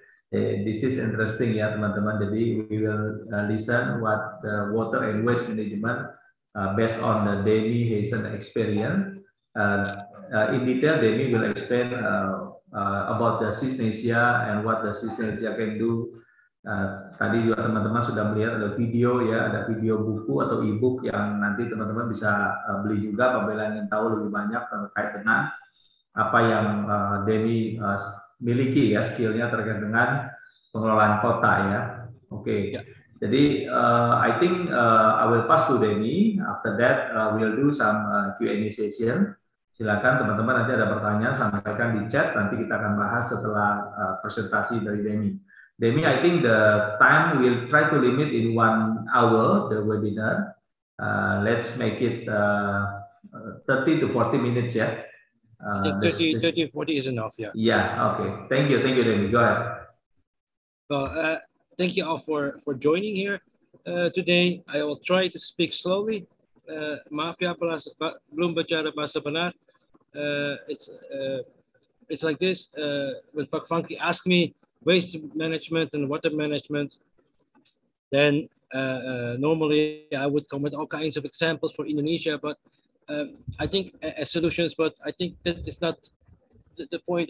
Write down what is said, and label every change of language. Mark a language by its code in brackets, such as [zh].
[en] This is interesting [id] ya teman-teman. Jadi [en] we will listen what the water and waste management based on the Damy Heezen experience. In detail, Damy will explain about the Sysnesia and what the Sysnesia can do. [id] Tadi juga teman-teman sudah melihat ada video ya, ada video buku atau e-book yang nanti teman-teman bisa beli juga apabila ingin tahu lebih banyak terkait dengan apa yang Damy miliki ya, skillnya terkait dengan pengelolaan kota ya. Oke. [en] Jadi I think I will pass to Damy. After that we'll do some Q&A session. [id] Silakan teman-teman nanti ada pertanyaan sampaikan di chat, nanti kita akan bahas setelah presentasi dari Damy. [en] Damy, I think the time we'll try to limit in 1 hour the webinar. Let's make it 30 to 40 minutes, yeah. I think 30, 40 is enough, yeah. Yeah, okay. Thank you, Damy. Go ahead. Well, thank you all for joining here today. I will try to speak slowly. [id] Maaf ya, belum bicara bahasa benar. [en] It's like this. When Pak Fanky asked me waste management and water management, then normally I would come with all kinds of examples for Indonesia, but I think as solutions, but I think that is not the point.